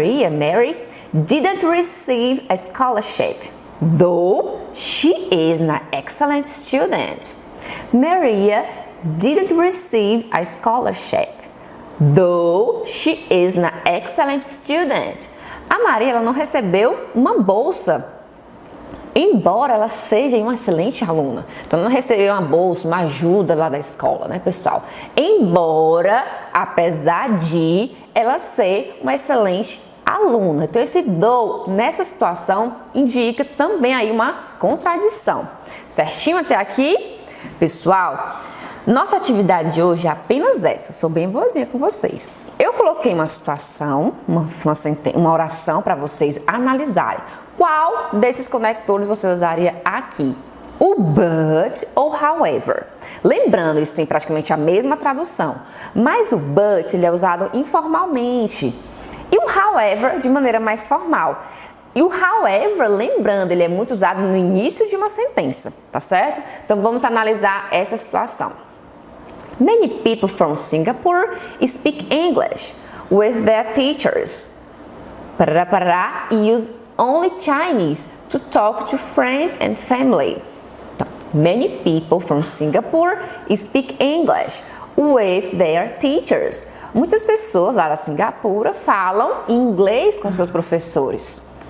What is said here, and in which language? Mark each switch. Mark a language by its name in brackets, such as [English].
[English] Mary didn't receive a scholarship, though she is an excellent student. Maria didn't receive a scholarship, though she is an excellent student. [Portuguese] A Maria ela não recebeu uma bolsa, embora ela seja uma excelente aluna. Então, ela não recebeu uma bolsa, uma ajuda lá da escola, né, pessoal? Embora, apesar de ela ser uma excelente aluna. Então, esse though, nessa situação, indica também aí uma contradição. Certinho até aqui? Pessoal, nossa atividade de hoje é apenas essa. Eu sou bem boazinha com vocês. Eu coloquei uma situação, uma oração para vocês analisarem. Qual desses conectores você usaria aqui? O but ou however. Lembrando, isso tem praticamente a mesma tradução, mas o but ele é usado informalmente e o however de maneira mais formal. E o however, lembrando, ele é muito usado no início de uma sentença, tá certo? Então vamos analisar essa situação. [English] Many people from Singapore speak English with their teachers. Use only Chinese to talk to friends and family. Então, many people from Singapore speak English with their teachers. [Portuguese] Muitas pessoas lá da Singapura falam inglês com seus professores.